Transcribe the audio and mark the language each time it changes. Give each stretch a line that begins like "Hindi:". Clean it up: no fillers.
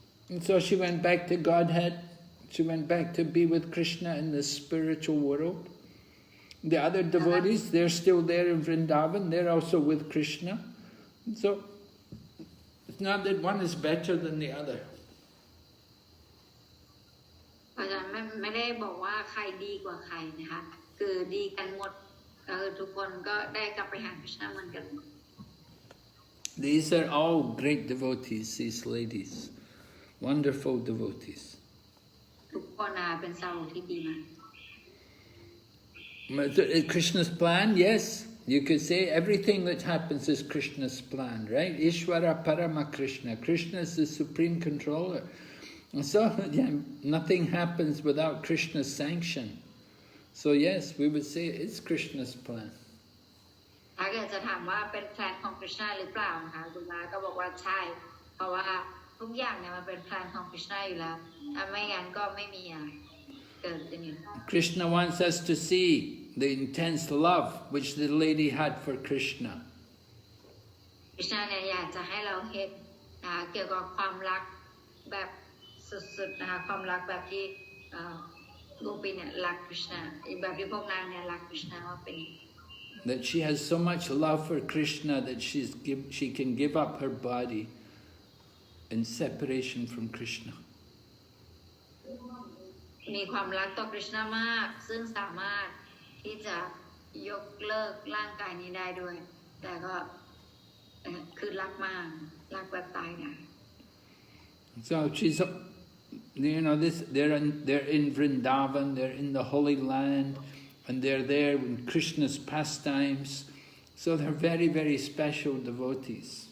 English: And so she went back to Godhead. She went back to be with Krishna in the spiritual world. The other devotees, they're still there in Vrindavan. They're also with Krishna. And so it's not that one is better than the other.
Thai: อาจารย์ไม่ได้บอกว่าใครดีกว่าใครนะคะคือดีกันหมดทุกคนก็ได้กลับไปหาคริชนาเหมือนกัน
English: These are all great devotees, these ladies. Wonderful devotees.
Thai: ทุกคนเป็นสาวกที่ดีมาก
English: Krishna's plan, yes. You could say everything that happens is Krishna's plan, right? Ishvara Parama Krishna. Krishna is the supreme controller. And so, yeah, nothing happens without Krishna's sanction. So yes, we would say it's Krishna's plan.
Thai: ถ้าเกิดจะถามว่าเป็นแพลนของคริชนาหรือเปล่านะคะคุณมาก็บอกว่าใช่เพราะว่า ทุกอย่างเนี่ยมันเป็นแพลนของคริชนาอยู่แล้วไม่งั้นก็ไม่มีอะไรเกิดขึ้นอยู่
English: Krishna wants us to see the intense love which the lady had for Krishna.
Thai: คริชนาเนี่ยอยากจะให้เราเห็นเกี่ยวกับความรักแบบสุดๆนะคะความรักแบบที่โกปีเนี่ยรักคริชนาแบบที่พวกนางเนี่ยรักคริชนาว่าเป็น
English: That she has so much love for Krishna that she can give up her body in separation from Krishna.
Thai: มีความรักต่อคริชนามากซึ่งสามารถที่จะยกเลิกร่างกายนี้ได้ด้วยแต่ก็คือรักมากรักแบบตายได้
English: So she's, they're in Vrindavan, they're in the Holy Land, and they're there in Krishna's pastimes. So they're very, very special devotees.